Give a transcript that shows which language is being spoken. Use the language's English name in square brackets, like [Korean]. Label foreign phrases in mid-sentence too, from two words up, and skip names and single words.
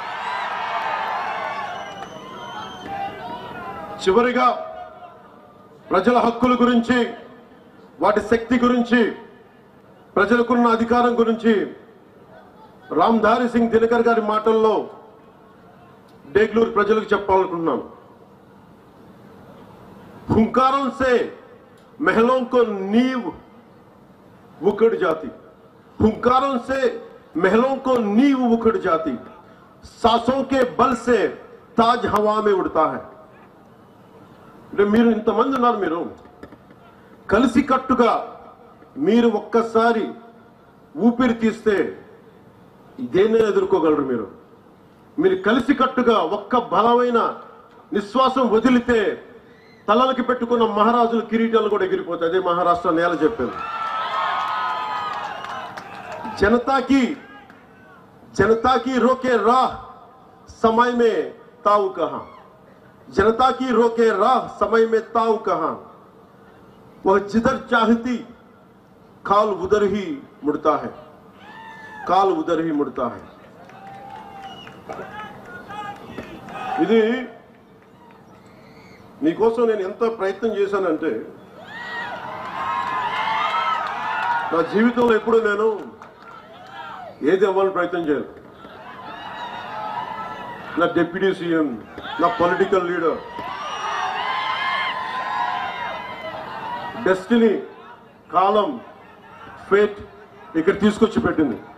[Telugu] చివరిగా ప్రజల హక్కుల గురించి, వాటి శక్తి గురించి, ప్రజలకున్న అధికారం గురించి రామ్ధారి సింగ్ దినకర్ గారి మాటల్లో డేగ్లూరు ప్రజలకు చెప్పాలనుకుంటున్నాను। [Hindi] हुंकारों से महलों को नींव उखड़ जाती, हुंकारों से महलों को नींव उखड़ जाती, सांसों के बल से ताज हवा में उड़ता है। [Telugu] మీరు ఇంతమంది ఉన్నారు, మీరు కలిసికట్టుగా మీరు ఒక్కసారి ఊపిరి తీస్తే ఇదేనే ఎదుర్కోగలరు। మీరు కలిసికట్టుగా ఒక్క బలమైన నిశ్వాసం వదిలితే తలలకి పెట్టుకున్న మహారాజుల కిరీటాలు కూడా ఎగిరిపోతాయి। అదే మహారాష్ట్ర నేల చెప్పింది। [Hindi] जनता की रोके राह समय में ताऊ कहां, जनता की रोके राह समय में ताऊ कहां, वह जिधर चाहती काल उधर ही मुड़ता है, काल उधर ही मुड़ता है। [Telugu] ఇది నీకోసం నేను ఎంత ప్రయత్నం చేశానంటే, నా జీవితంలో ఎప్పుడు నేను ఏది అవ్వాలని ప్రయత్నం చేయను। నా [English] deputy CM, [Telugu] నా [English] political leader, [Telugu] డెస్టినీ, కాలం, ఫేట్ ఇక్కడ తీసుకొచ్చి పెట్టింది।